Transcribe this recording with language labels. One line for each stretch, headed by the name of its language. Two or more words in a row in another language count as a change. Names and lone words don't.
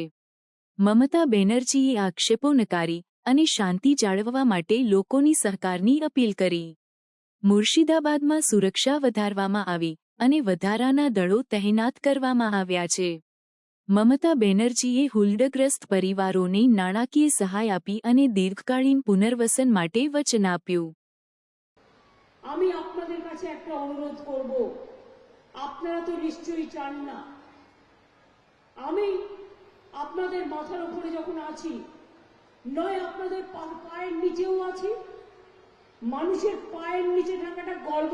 Gujarati: મમતા બેનર્જીએ આક્ષેપો નકારી અને શાંતિ જાળવવા માટે લોકોની સહકારની અપીલ કરી। મુર્શિદાબાદમાં સુરક્ષા વધારવામાં આવી અને વધારાના દળો તહેનાત કરવામાં આવ્યા છે। મમતા બેનર્જીએ હુલ્લડગ્રસ્ત પરિવારોને નાણાકીય સહાય આપી અને દીર્ઘકાલીન પુનર્વસન માટે વચન આપ્યું।
Bangla: আমি আপনাদের কাছে একটা অনুরোধ করব, আপনারা তো নিশ্চয়ই চান না আমি আপনাদের মাথার উপরে যখন আছি, নয় আপনাদের পায়ের নিচেও আছি। মানুষের পায়ের নিচে থাকাটা গর্ব।